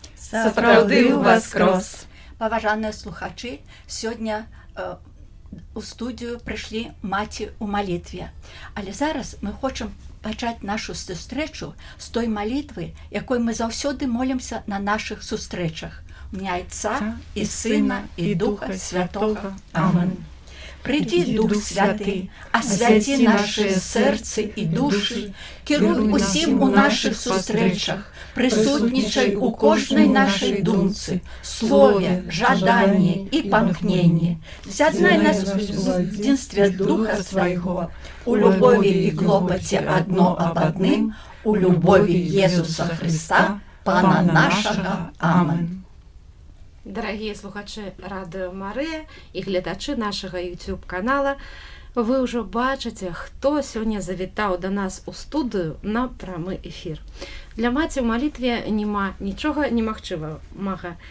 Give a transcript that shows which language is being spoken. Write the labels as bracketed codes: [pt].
[be] Сапраўды ўваскрос! Паважаныя слухачы, сёння у студію прыйшлі маці ў малітве. Але зараз мы хочам пачаць нашу сустрэчу з той малітвы, якой мы заўсёды молімся на нашых сустрэчах. У імя Отца і Сына і Духа Святога. Амин. [uk] Прийди, Дух Святий, освяти наші серці і душі, керуй усім у наших зустрічах, присутнічай у кожній нашій думці, слові, жаданні і памкненні. З'єднай нас в единстві Духа Свого, у любові і клопоті одно об одним, у любові Єсуса Христа, Пана нашого. Амин. [be] Дарагія слухачы Радыё Марыя і гледачы нашага YouTube-канала, вы ўжо бачыце, хто сёння завітаў да нас у студыю на прамы эфір. Для маці ў малітве няма нічога немагчымага.